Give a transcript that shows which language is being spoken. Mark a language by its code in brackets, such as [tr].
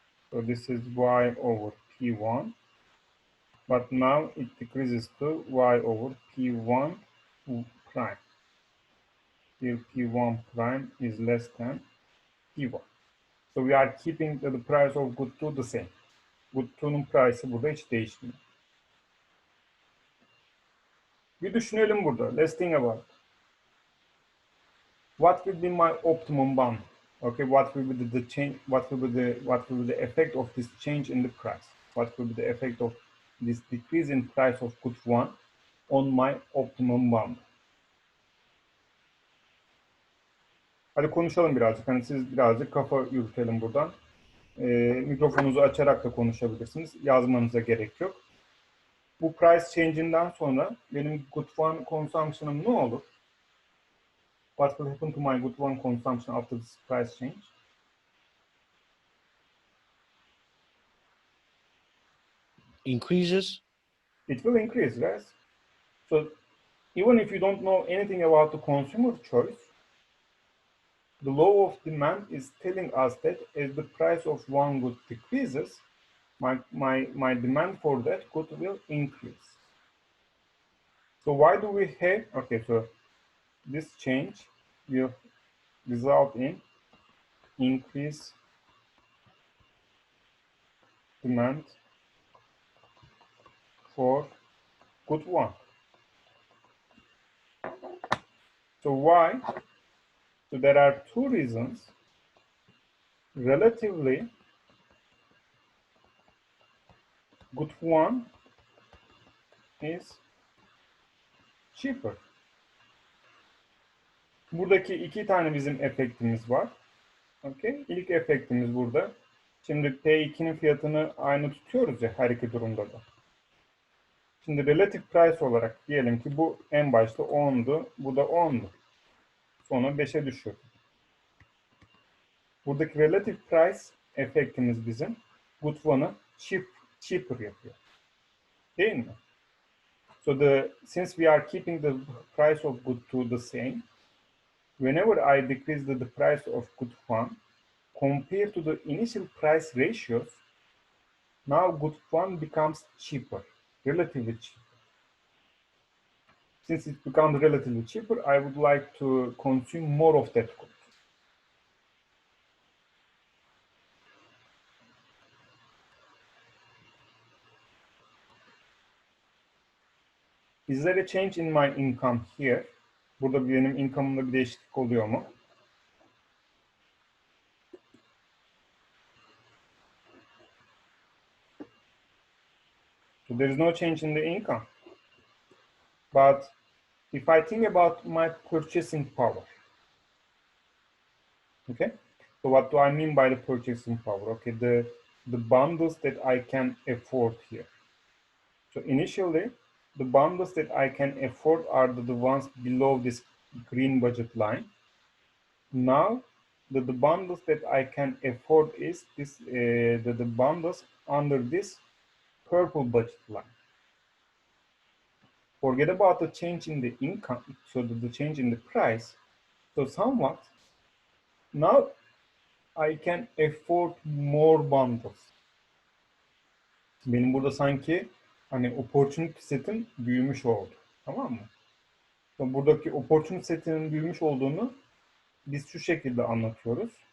[en] So this is Y over P1, but now it decreases to Y over P1 prime. Here P1 prime is less than P1. So we are keeping the price of good 2 the same. [tr] Good 2'nun price'ı burada hiç değişmiyor. Bir düşünelim burada. [en] Let's think about it. What will be my optimum band? Okay, what will be the change? What will be the effect of this change in the price? What will be the effect of this decrease in price of good 1 on my optimum band? [tr] Hadi konuşalım birazcık. Hani siz birazcık kafa yürütelim buradan. Mikrofonunuzu açarak da konuşabilirsiniz. Yazmanıza gerek yok. Bu price change'inden sonra benim good 1 consumption'ım ne olur? [en] What will happen to my good 1 consumption after this price change? Increases? It will increase, right? So even if you don't know anything about the consumer choice, the law of demand is telling us that as the price of one good decreases, my demand for that good will increase. So why do we have, okay, so this change will result in increase demand for good 1. So why? So there are two reasons. Relatively, good 1 is cheaper. [tr] Buradaki iki tane bizim efektimiz var. Okay. İlk efektimiz burada. Şimdi P2'nin fiyatını aynı tutuyoruz ya her iki durumda da. Şimdi relative price olarak diyelim ki bu en başta 10'du, bu da 10'du. Sonra 5'e düşüyor. Buradaki relative price efektimiz bizim good 1'ı cheaper yapıyor. Değil mi? [en] So since we are keeping the price of good 2 the same, whenever I decrease the price of good 1 compared to the initial price ratios, now good 1 becomes cheaper, relatively cheaper. Since it becomes relatively cheaper, I would like to consume more of that good. Is there a change in my income here? [tr] Burada benim income'ımda bir değişiklik oluyor mu? [en] So there is no change in the income. But if I think about my purchasing power, okay? So what do I mean by the purchasing power? Okay, the bundles that I can afford here. So initially, the bundles that I can afford are the ones below this green budget line. Now, the bundles that I can afford is this the bundles under this purple budget line. Forget about the change in the income, so the change in the price. So somewhat, now I can afford more bundles. [tr] Benim burada sanki hani opportunity setim büyümüş oldu. Tamam mı? So buradaki opportunity setinin büyümüş olduğunu biz şu şekilde anlatıyoruz.